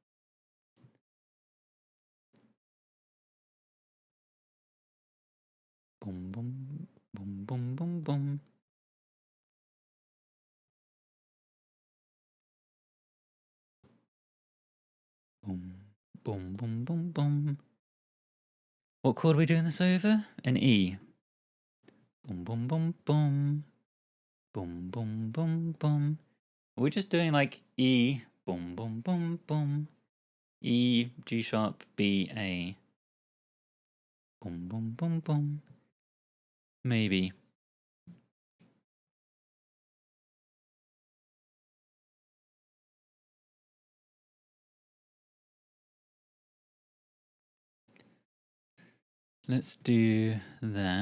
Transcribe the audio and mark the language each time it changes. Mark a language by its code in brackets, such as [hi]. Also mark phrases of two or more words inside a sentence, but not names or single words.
[en] Boom, boom, boom, boom, boom, boom. Boom, boom, boom, boom, boom. What chord are we doing this over? An E. Boom, boom, boom, boom. Boom, boom, boom, boom. Are we just doing like E, boom, boom, boom, boom. E, G sharp, B, A. Boom, boom, boom, boom. Maybe. Let's do that.